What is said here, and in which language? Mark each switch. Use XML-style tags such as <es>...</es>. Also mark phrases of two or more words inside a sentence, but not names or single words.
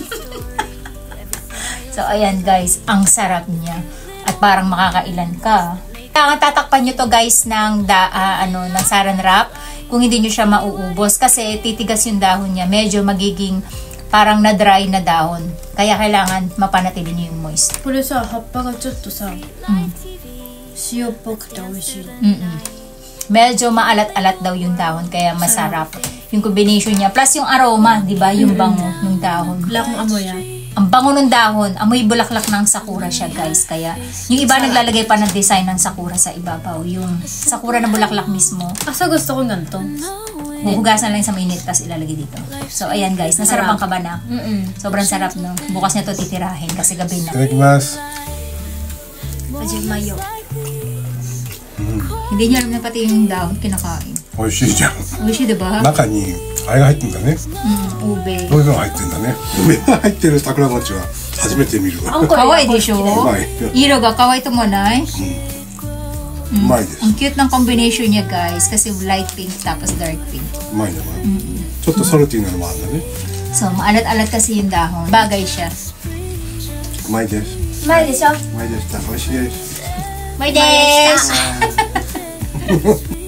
<tl>So, ayan, guys, ang sarap niya. At parang makakailan ka. Kaya tatakpan nyo to, guys, ng</tl> <en>saran wrap</en> <tl>kung hindi nyo siya mauubos. Kasi titigas yung dahon niya. Medyo magiging parang na-dry na dahon. Kaya kailangan mapanatili niyo yung moist.</tl> <ja>これさ、葉っぱがちょっとさ、塩っぽくて美味しい。</ja> <tl>Medyo maalat-alat daw yung dahon, kaya masarap. Yung combination niya, plus yung aroma, di ba? Yung bango ng dahon. Wala akong amoy ah. Ang bango ng dahon, amoy bulaklak ng sakura siya, guys. Kaya, yung iba naglalagay pa ng design ng sakura sa ibabaw. Yung sakura na bulaklak mismo. Asa gusto ko ganito. Huhugasan lang sa mainit, tapos ilalagay dito. So, ayan guys, nasarapan ka ba na? Sobrang sarap, no? Bukas niya to titirahin kasi gabi na.</tl> <ja>Itadakimasu. Mayo.</ja> <tl>Hindi niya alam na pati yung dahon kinakain.</tl> <ja>美味しいじゃん。 Uishi, diba? 中にあれが入ってんだね。</ja> <tl>Ube.</tl> <ja>そういうのが入ってんだね。梅が入ってる桜餅は初めて見るわ。</ja> <tl>Kawaii di siya.</tl> <ja>うまい。色が、可愛いともな eh. うまいです。</ja> <tl>Ang cute ng combination niya, guys. Kasi</tl> <en>light pink</en> <tl>tapos</tl> <en>dark pink.</en> <ja>うまいね。ちょっとソルティーなのもあるんだね。</ja> <tl>So, maalat-alat kasi yung dahon. Bagay siya.</tl> <ja>うまいです。前でしょうまいでした。美味しいです。</ja> <en>Bye, Des!</en>